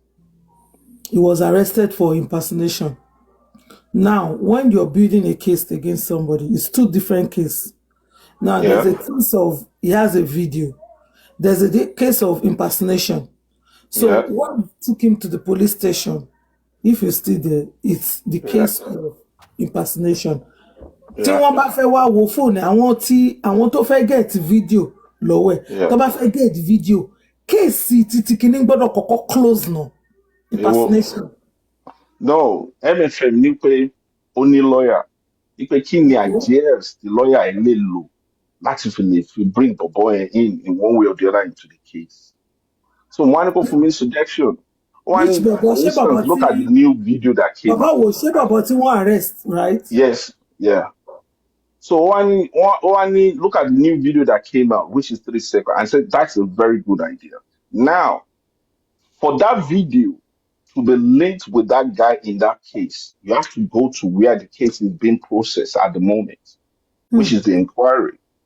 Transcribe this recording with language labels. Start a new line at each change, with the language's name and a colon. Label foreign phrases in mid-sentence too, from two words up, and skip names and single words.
English: He was arrested for impersonation. Now, when you're building a case against somebody, it's 2 different cases. Now, there's a case of he has a video. There's a case of impersonation. So when you took him to the police station, if you're still there, it's the case of impersonation.
Yoruba: Tí wọ́n bá fẹ́ wá wo fóònù àwọn tó fẹ́
English: get video
Yoruba: lọ́wọ́ ẹ̀ tó bá fẹ́
English: get video
Yoruba: kéèsì títí kìíní gbọ́dọ̀ kọ́kọ́ close náà impersonation.
English: No, MFM
Yoruba: ní pé ó ní
English: lawyer
Yoruba: ní pé kí ni
English: ideas the lawyer
Yoruba: ẹ̀ lè lò láti fi
English: bring the boy in one way or the other into the case.
Yoruba: So wọ́n á ní kó fún mi suggestion.
English: For instance, look at the new video that came out.
Yoruba: Bàbá wo ṣé bàbá tí wọ́n arrest,
English: right? Yes, yeah. So look at the new video that came out, which is 3 seconds. I said that's a very good idea. Now, for that video to be linked with that guy in that case, you have to go to where the case is being processed at the moment, which is the inquiry.